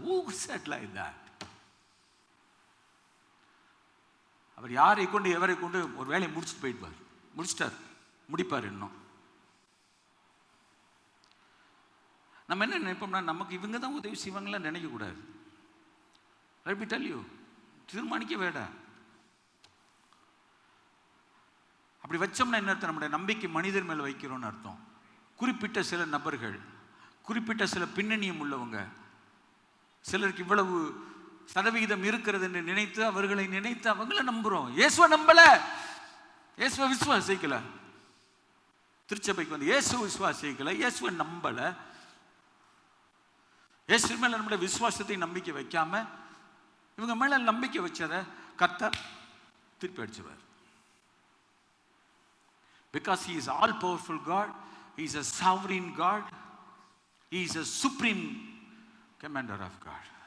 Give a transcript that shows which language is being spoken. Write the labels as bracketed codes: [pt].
[en] Who said like that? [ta] அவர் யாரை கொண்டு எவரை கொண்டு ஒரு வேலையை முடிச்சுட்டு போயிடுவார். முடிச்சிட்டார், முடிப்பார். இன்னும் நம்ம என்ன நினைப்போம்னா, நமக்கு இவங்க தான் உதவி செய்வாங்களாம் நினைக்கக்கூடாது. [en] let me tell you, [ta] தீர்மானிக்க வேண்டாம். அப்படி வச்சோம்னா என்ன அர்த்தம்? நம்முடைய நம்பிக்கை மனிதர் மேலே வைக்கிறோம்னு அர்த்தம். குறிப்பிட்ட சில நபர்கள், குறிப்பிட்ட சில பின்னணியும் உள்ளவங்க, சிலருக்கு இவ்வளவு சதவிகிதம் இருக்கிறது என்று நினைத்து அவர்களை நினைத்து அவங்கள நம்புறோம். இயேசுவை நம்பல, இயேசுவை விசுவாசிக்கல. திருச்சபைக்கு வந்து இயேசு விசுவாசிக்கல, இயேசுவை நம்பல. இயேசு மேல நம்முடைய விசுவாசத்தை நம்பிக்கை வைக்காம இவங்க மேல நம்பிக்கை வச்சதை கர்த்தர் திருப்பி அடிச்சுவார். [en] Because he is all powerful God, he is a sovereign God, he is a supreme commander of God.